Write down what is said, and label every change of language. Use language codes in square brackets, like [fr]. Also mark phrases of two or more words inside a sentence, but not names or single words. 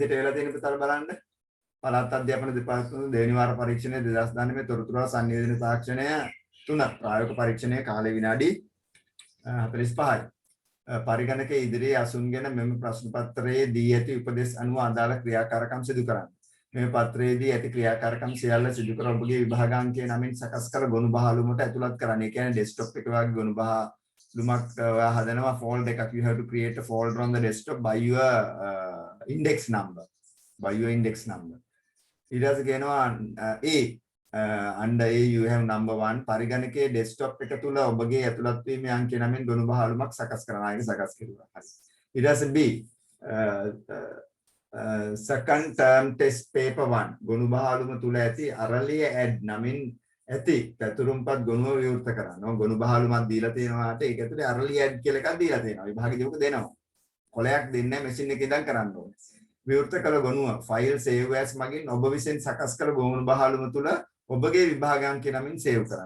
[si] විදිහට වෙලා තියෙන පුතාලා බලන්න පළාත් අධ්‍යාපන දෙපාර්තමේන්තුව දෙවෙනි වාර පරීක්ෂණය 2019 තොරතුරු සංනිවේදන තාක්ෂණය 3 ප්‍රායෝගික පරීක්ෂණයේ කාලය විනාඩි 45යි පරිගණකයේ ඉදිරියේ අසුන්ගෙන මෙම ප්‍රශ්න පත්‍රයේ දී ඇති උපදෙස් අනුව අදාළ ක්‍රියාකාරකම් සිදු කරන්න මේ පත්‍රයේදී ඇති ක්‍රියාකාරකම් සියල්ල සිදු කර ඔබගේ විභාගාංකය නමින් සකස් කළ ගොනු බහලුමට ඇතුළත් කරන්න. ඒ කියන්නේ ඩෙස්ක්ටොප් එක වගේ ගොනු බහලුමක් හදනවා folder එකක්. [en] You have to create a folder on the desktop by your index number. By your index number. [si] ඊට පස්සේ කියනවා [en] A under A you have number 1 [si] පරිගණකයේ ඩෙස්ක්ටොප් එක තුල ඔබගේ ඇතුළත් වීමේ අංකය නමින් ගොනු බහලුමක් සකස් කරන අය සකස් කෙරුවා. හරි. ඊට පස්සේ B [en] second term test paper 1 [si] ගොනු බහලුම තුල ඇති අරලිය ඇඩ් නමින් ඇති පැතුරුම්පත් ගොනුව විවෘත කරනවා. ගොනු බහලුමක් දීලා තියෙනවාට ඒක ඇතුලේ අරලිය ඇඩ් කියලා එකක් දීලා තියෙනවා. විභාගෙදී ඔක දෙනවා. කොලයක් දෙන්නේ නැහැ මැෂින් එකේ ඉඳන් කරන්න ඕනේ. විවෘත කළ ගොනුව [en] file save as [si] මගින් ඔබ විසින් සකස් කළ ගොනු බහලුම තුල ඔබගේ විභාගාංකය නමින් සේව් කරන්න.